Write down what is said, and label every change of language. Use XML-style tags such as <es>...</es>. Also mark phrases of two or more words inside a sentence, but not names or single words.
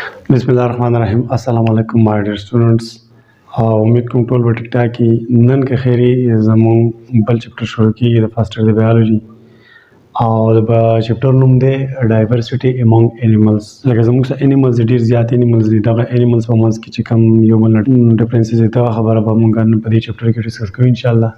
<ar>بسم الله الرحمن الرحيم السلام عليكم</ar> <en>my dear students.</en> <ps>امید کوم ټول به ټیک ټاک یي. نن که خیري زموږ بل چپټر شروع کیږي د</ps> <en>first year</en> <ps>د بایولوژي او د چپټر نوم دی</ps> <en>diversity among animals.</en> <ps>لکه زموږ سره انیملز ډېر زیات انیملز دي. دغه انیملز په منځ کې چې کوم یو بل ډفرنسز دي دغه خبره به موږ نن په دې چپټر کې ډسکس کوو</ps> <ar>انشاءالله.</ar>